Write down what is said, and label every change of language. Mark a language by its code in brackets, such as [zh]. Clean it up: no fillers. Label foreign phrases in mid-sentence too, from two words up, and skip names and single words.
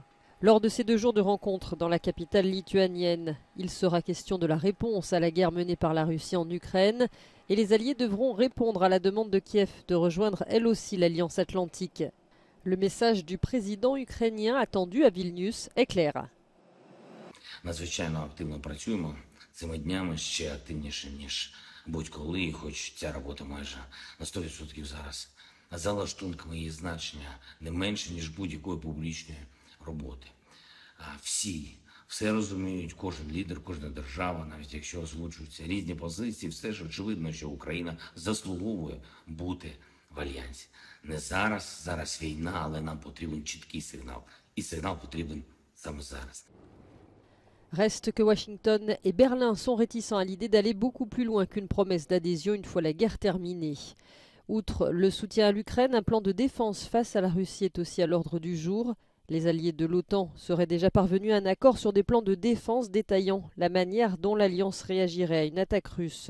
[fr] Lors de ces 2 jours de rencontres dans la capitale lituanienne, il sera question de la réponse à la guerre menée par la Russie en Ukraine et les alliés devront répondre à la demande de Kiev de rejoindre elle aussi l'Alliance Atlantique. Le message du président ukrainien attendu à Vilnius est clair. [uk] Надзвичайно активно працюємо цими днями, ще активніше, ніж будь-коли, і хоч ця робота майже на 100% зараз. За лаштунками її значення не менше, ніж будь-якої публічної роботи. Все розуміють, кожен лідер, кожна держава, навіть якщо озвучуються різні позиції, все ж очевидно, що Україна заслуговує бути в Альянсі. Не зараз війна, але нам потрібен чіткий сигнал. І сигнал потрібен саме зараз. [fr] Reste que Washington et Berlin sont réticents à l'idée d'aller beaucoup plus loin qu'une promesse d'adhésion une fois la guerre terminée. Outre le soutien à l'Ukraine, un plan de défense face à la Russie est aussi à l'ordre du jour. Les alliés de l'OTAN seraient déjà parvenus à un accord sur des plans de défense détaillant la manière dont l'Alliance réagirait à une attaque russe.